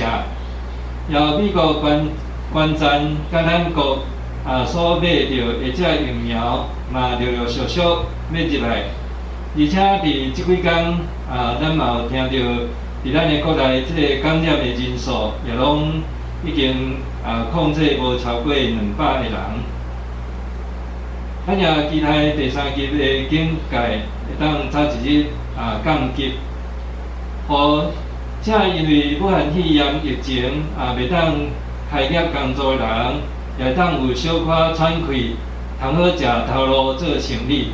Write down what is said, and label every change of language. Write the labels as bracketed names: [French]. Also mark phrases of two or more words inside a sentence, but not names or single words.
[Min Nan Chinese] 也美国关站甲咱国所买到的这疫苗，嘛陆陆续续要入来，而且伫即几天咱嘛有听到，伫咱的国内即个感染的人数也拢已经控制无超过200个人。咱也期待第三级的警戒会当早一日降级，互这因为武汉肺炎疫情袂当开业工作的人，也当有小可喘气，通好食头路做生意。